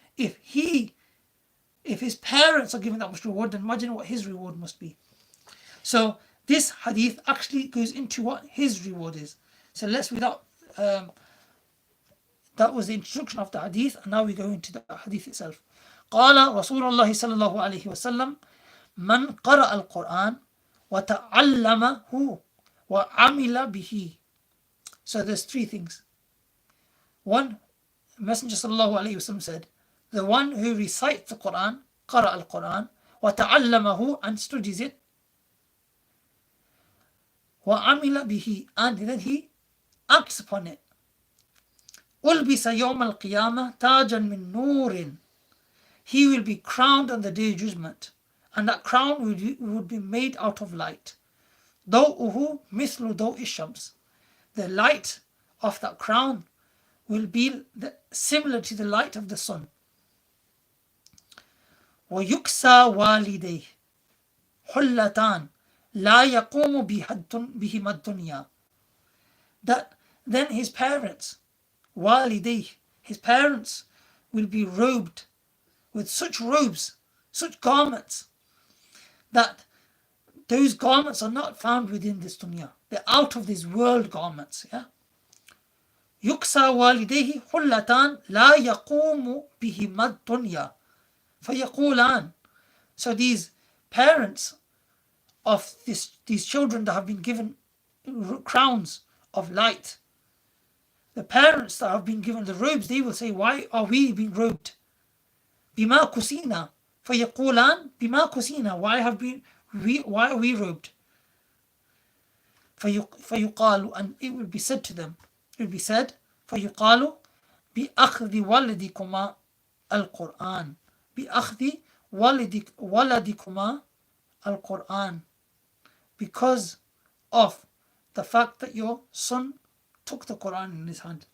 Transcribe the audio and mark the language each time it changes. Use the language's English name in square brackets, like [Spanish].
[English] If his parents are given that much reward, then imagine what his reward must be. So this hadith actually goes into what his reward is. So let's, without that was the introduction of the hadith, and now we go into the hadith itself. [Arabic] قال رسول الله sallallahu, alaihi, sallam, من قرأ القرآن وتعلمه وعمل به. [English] So there's three things. One, Messenger sallallahu, alaihi, sallam said, the one who recites the Quran, [Arabic] قرأ القرآن, وتعلمه, [English] and studies it, [Arabic] وعمل به, [English] and then he acts upon it. [Arabic] ألبس يوم القيامة تاجا من نور. [English] He will be crowned on the day of judgment, and that crown would be made out of light. [Arabic] ضوءه مثل ضوء الشمس. [English] The light of that crown will be similar to the light of the sun. [Arabic] ويكسى والديه حلتان لا يقوم بهما الدنيا. [English] That then his parents, والديه, his parents will be robed with such robes, such garments, that those garments are not found within this dunya. They're out of this world garments. Yeah. [Arabic] يكسى والديه حلتان لا يقوم بهما الدنيا فيقولان. [English] So these parents of these children that have been given crowns of light, the parents that have been given the robes, they will say, why are we being robed? [Arabic] بما كسينا فيقولان بما كسينا. [English] Why are we robed? [Arabic] فيقال, [English] and it will be said to them, it will be said, [Arabic] فيقال بأخذ ولدكما القرآن [English] بأخذ ولدكما القرآن, because of the fact that your son took the Quran in his hand.